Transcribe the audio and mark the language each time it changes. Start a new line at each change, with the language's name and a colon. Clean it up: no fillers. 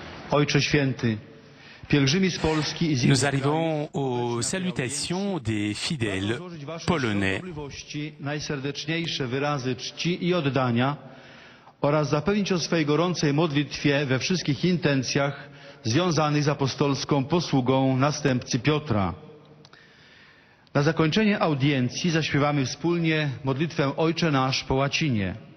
Polish: Ojcze Święty, pielgrzymi z Polski i z
French: Nous arrivons aux salutations des fidèles polonais.
Polish: Najserdeczniejsze wyrazy czci i oddania oraz zapewnić o swej gorącej modlitwie we wszystkich intencjach związanych z apostolską posługą następcy Piotra. Na zakończenie audiencji zaśpiewamy wspólnie modlitwę Ojcze Nasz po łacinie.